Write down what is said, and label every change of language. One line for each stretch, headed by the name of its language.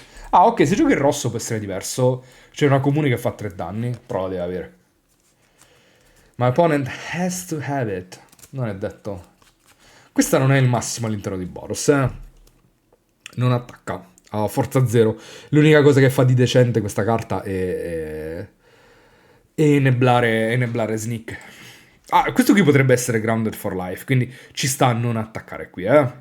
Italian: Ah, ok, se giochi il rosso può essere diverso. C'è una comune che fa 3 danni, però la deve avere.
English: My opponent has to have it.
Italian: Non è detto. Questa non è il massimo all'interno di Boros, eh. Non attacca. Ha forza 0. L'unica cosa che fa di decente questa carta è neblare Sneak. Ah, questo qui potrebbe essere Grounded for Life, quindi ci sta a non attaccare qui, eh.